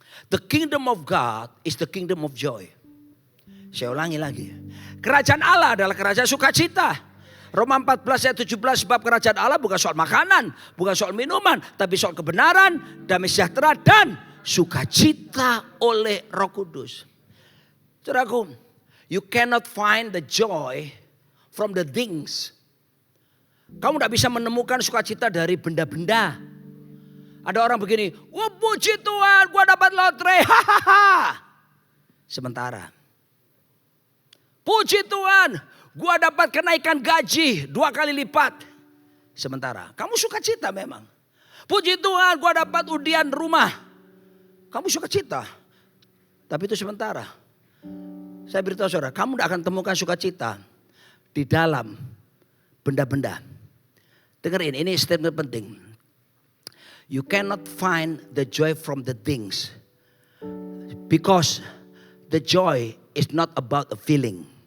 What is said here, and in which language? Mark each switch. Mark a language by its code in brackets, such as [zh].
[en] The kingdom of God is the kingdom of joy. [id] Saya ulangi lagi. Kerajaan Allah adalah kerajaan sukacita. Roma 14 ayat 17, sebab kerajaan Allah bukan soal makanan, bukan soal minuman, tapi soal kebenaran, damai sejahtera, dan sukacita oleh Roh Kudus. [en] Saudaraku, you cannot find the joy from the things. [id] Kamu tidak bisa menemukan sukacita dari benda-benda. Ada orang begini, wah puji Tuhan, gua dapat lotre, hahaha. Sementara, puji Tuhan, gua dapat kenaikan gaji 2 kali lipat. Sementara, kamu sukacita memang. Puji Tuhan, gua dapat undian rumah. Kamu sukacita, tapi itu sementara. Saya beritahu saudara, kamu tidak akan temukan sukacita di dalam benda-benda. Dengerin, ini statement penting. [en] You cannot find the joy from the things. Because the joy is not about a feeling.